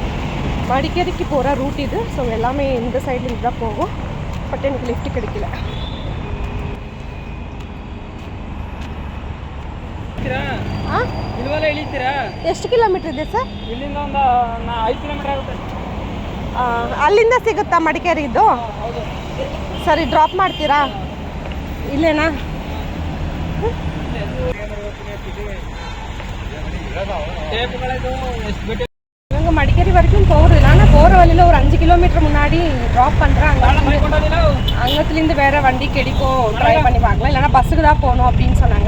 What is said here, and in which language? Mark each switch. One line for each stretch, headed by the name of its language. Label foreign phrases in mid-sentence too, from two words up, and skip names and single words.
Tamil: மடிக்கேரிக்கு போகிற ரூட் இது. ஸோ எல்லாமே இந்த சைடில் தான் போகும். பட் எனக்கு லிஃப்ட் கிடைக்கல.
Kannada: ಎಷ್ಟು ಕಿಲೋಮೀಟರ್ ಇದೆ ಸರ್? ಇಲ್ಲಿಂದ ಒಂದು 5 ಕಿಲೋಮೀಟರ್ ಆಗುತ್ತೆ. ಅಲ್ಲಿಂದ ಸಿಗುತ್ತಾ ಮಡಿಕೇರಿದು? ಸರಿ, ಡ್ರಾಪ್ ಮಾಡ್ತೀರಾ ಇಲ್ಲೇನಾ?
Tamil: நாங்கள் மடிக்கேரி வரைக்கும் போகிறது, ஆனால் போகிற வழியில் ஒரு 5 கிலோமீட்டர் முன்னாடி ட்ராப் பண்ணுறேன். அங்கத்துலேருந்து வேறு வண்டி கிடைக்கும், ட்ரை பண்ணி பார்க்கலாம், இல்லைனா பஸ்ஸுக்கு தான் போகணும் அப்படின்னு சொன்னாங்க.